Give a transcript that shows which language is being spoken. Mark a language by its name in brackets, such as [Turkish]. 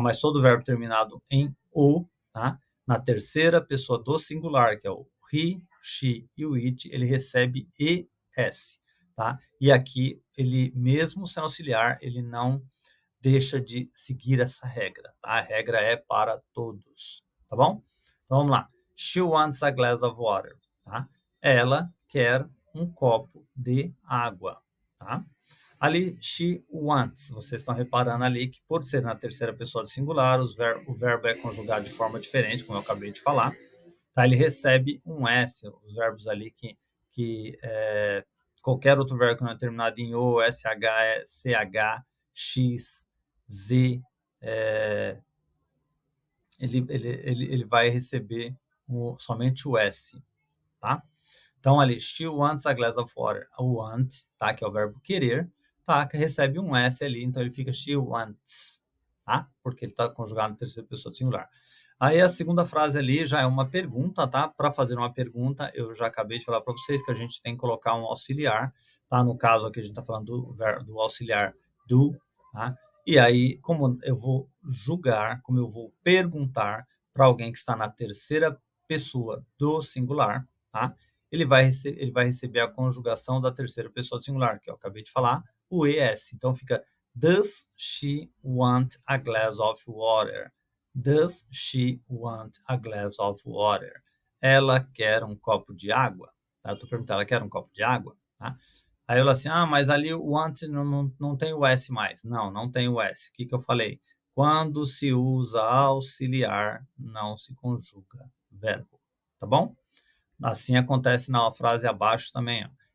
[Portuguese] Mas todo verbo terminado em o, tá? Na terceira pessoa do singular, que é o he, she e o it, ele recebe es, tá? E aqui, ele mesmo sendo auxiliar, ele não deixa de seguir essa regra, tá? A regra é para todos, tá bom? Então, vamos lá. [English] She wants a glass of water, tá? [Portuguese] Ela quer um copo de água, tá? Ali, [English] she wants, [Portuguese] vocês estão reparando ali que por ser na terceira pessoa do singular, o verbo é conjugado de forma diferente, como eu acabei de falar, tá? Ele recebe um S, os verbos ali que qualquer outro verbo que não é terminado em O, SH, CH, X, Z, ele vai receber somente o S, tá? Então, ali, [English] she wants a glass of water. [Portuguese] O want, tá? Que é o verbo querer, tá? Que recebe um S ali, então ele fica [English] she wants, [Portuguese] tá? Porque ele está conjugado na terceira pessoa do singular. Aí a segunda frase ali já é uma pergunta, tá? Para fazer uma pergunta, eu já acabei de falar para vocês que a gente tem que colocar um auxiliar, tá? No caso aqui a gente está falando do auxiliar do, tá? E aí, como eu vou julgar, como eu vou perguntar para alguém que está na terceira pessoa do singular, tá? Ele vai receber a conjugação da terceira pessoa do singular, que eu acabei de falar, o ES. Então fica [English] Does she want a glass of water? Does she want a glass of water? [Portuguese] Ela quer um copo de água? Tá? Eu estou perguntando, ela quer um copo de água? Tá? Aí ela assim, mas ali o want não tem o S mais. Não, não tem o S. O que eu falei? Quando se usa auxiliar, não se conjuga verbo. Tá bom? Assim acontece na frase abaixo também. Ó.